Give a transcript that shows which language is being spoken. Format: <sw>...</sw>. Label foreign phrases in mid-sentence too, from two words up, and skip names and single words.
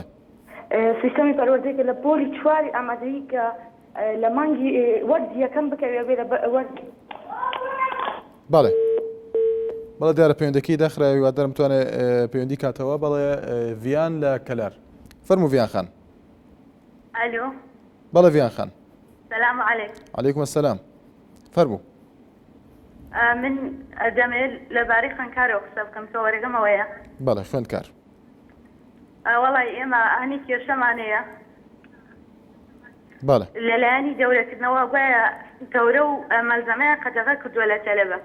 <ckb>سیستەمی پەروەردەیە کە لە پۆلی چواری ئامادەیی کە لە مانگی وەرد یەکەم بکەوێ بێ لە وەرد بەڵێ بەڵێ دیارە پەیوەندەکەی داخراوی هیوادارم بتوانێت پەیوەندی کاتەوە. بەڵێ ڤیان لە کەلار. فەرموو ڤیان خان. الو بەڵێ ڤیان خان.</ckb> <ar>السلام عليكم. عەلەیکوم السلام.</ar> <ckb>فەرموو. من دەمەوێت لەبارەی خوێندکارەوە قسە بکەم. تۆ وەرەگەمەوەیە؟ بەڵێ خوێندکار. وەڵی ئێمە هەنی کێشەمانەیە بەڵێ لەلایەنی دەورەکردنەوە گوایە گەورە و مەلزەمەیە قەدەغە کردووە لە تەلەبە.</ckb>